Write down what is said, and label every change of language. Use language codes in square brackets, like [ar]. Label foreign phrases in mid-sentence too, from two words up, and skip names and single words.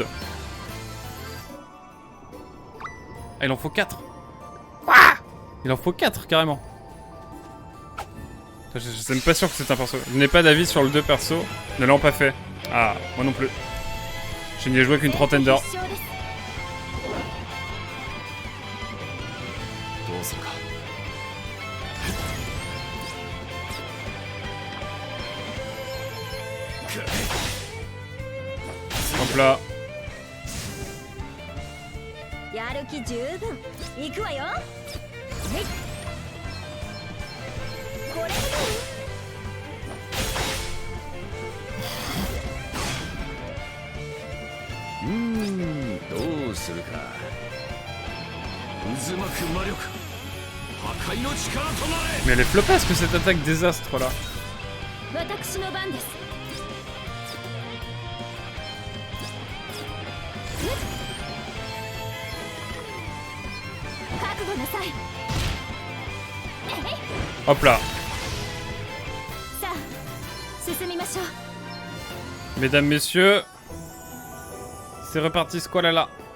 [fr] Ah, il en faut 4. Ah, Il en faut 4 carrément. Je suis même pas sûr que c'est un perso. Je n'ai pas d'avis sur le 2 perso. Ne l'ont pas fait. Ah, moi non plus. Je n'y ai joué qu'une trentaine d'heures. [ja] どうするか。 [fr] Hop là. [ja] やる気十分行くわよ。はいこれでどうするか。渦巻く魔力、破壊の力となれ。 [fr] Mais elle est flopesque cette attaque désastre là. [ja] 私の番です。覚悟なさい。 [fr] Hop là. [ja] さあ進みましょう。 [fr] Mesdames, messieurs. C'est reparti, Squalala.